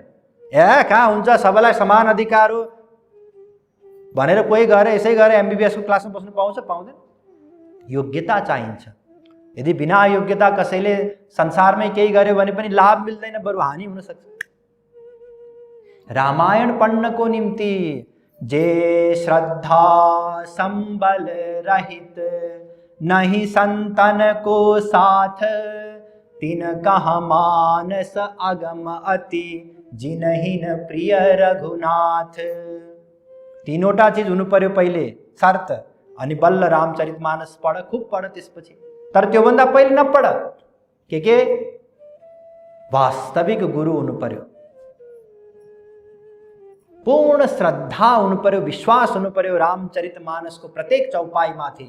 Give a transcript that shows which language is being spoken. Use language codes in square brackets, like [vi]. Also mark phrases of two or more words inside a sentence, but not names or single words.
[ne] ए कहाँ हुन्छ, सबैलाई समान अधिकार हो भनेर कोही गएर यसै गएर एमबीबीएसको क्लासमा बस्नु पाउँछ? पाउँदैन। योग्यता चाहिन्छ। यदि बिना योग्यता कसैले संसारमै केही गर्यो भने पनि लाभ मिल्दैन, बरु हानि हुन सक्छ। रामायण पढ्नको निम्ति [awa] जे श्रद्धा संबल रहित, नहीं संतन को साथ, तिन कहा मानस अगम अति, जिनहिन प्रिय रघुनाथ। [ne] तीनवटा चीज हुनु पर्यो पहिले, शर्त, अनि बल्ल रामचरितमानस पढ, खूब पढ त्यसपछि। तर त्योभन्दा पहिले नपढ। के वास्तविक गुरु हुनु पर्यो, पूर्ण श्रद्धा हुनु पर्यो, विश्वास हुनु पर्यो रामचरितमानसको प्रत्येक चौपाईमाथि।